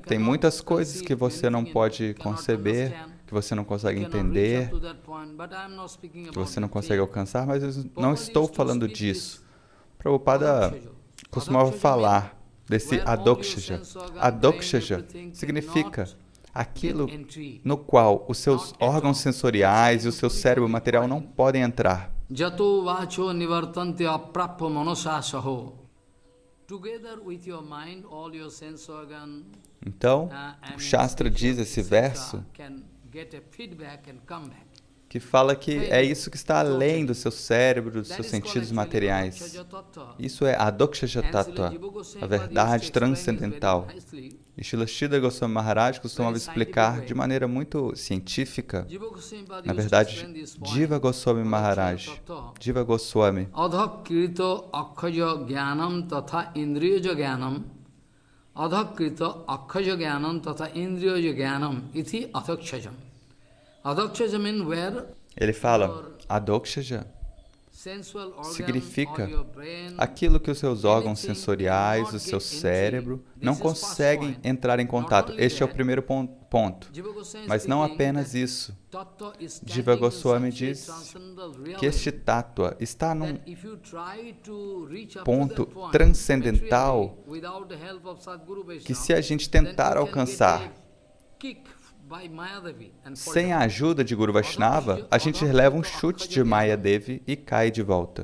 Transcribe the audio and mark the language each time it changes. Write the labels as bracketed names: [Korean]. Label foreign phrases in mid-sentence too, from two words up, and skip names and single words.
[Portuguese] Tem muitas coisas que você não pode conceber, que você não consegue entender, que você não consegue alcançar, mas eu não estou falando disso. Prabhupada costumava falar desse Adokshaja. Adokshaja significa aquilo no qual os seus órgãos sensoriais e o seu cérebro material não podem entrar. [Sanskrit] Jato vacho nivartante aprappa manasa saho. [Portuguese] Então, o Shastra diz esse verso que fala que é isso que está além do seu cérebro, dos seus sentidos materiais. Isso é Adokshaja Tattva, a verdade transcendental. E Srila Sridhar Goswami Maharaj costumava explicar de maneira muito científica, na verdade, Jiva Goswami Maharaj, Jiva Goswami, [Sanskrit] Adhakrito akhaja jnanam tatha indriyaja jnanam adhakrito akhaja jnanam tatha indriyaja jnanam iti adhakshajam. [English] Adhakshaja means where [Portuguese] ele fala, Adokshaja significa aquilo que os seus órgãos sensoriais, o seu cérebro, não conseguem entrar em contato. Este é o primeiro ponto. Mas não apenas isso. Jiva Goswami diz que este Tattva está num ponto transcendental que, se a gente tentar alcançar sem a ajuda de Guru Vaishnava, a gente leva um chute de Mayadevi e cai de volta.